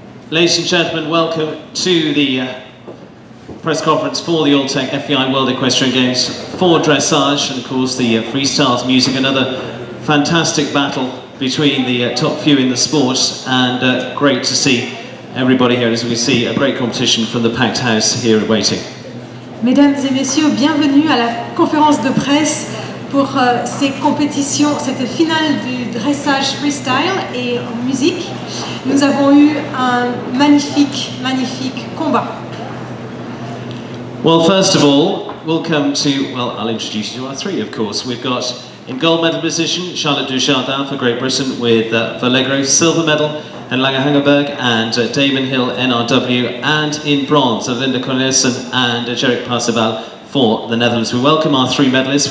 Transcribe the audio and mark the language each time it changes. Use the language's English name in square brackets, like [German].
[English] Ladies and gentlemen, welcome to the press conference for the Alltech FEI World Equestrian Games for Dressage, and of course the Freestyle's music. Another fantastic battle between the top few in the sport, and great to see everybody here. As we can see, a great competition from the packed house here waiting. [French] Mesdames et messieurs, bienvenue à la conférence de presse pour ces compétitions, cette finale du dressage freestyle et en musique. Nous avons eu un magnifique combat. [English] Well, first of all, we'll come to, well, I'll introduce you to our three, of course. We've got, in gold medal position, Charlotte Dujardin for Great Britain with Valegro, silver medal, and Langer Hangerberg and Damon Hill, NRW, and in bronze, Linda Cornelissen and Jerick Parseval for the Netherlands. We welcome our three medalists.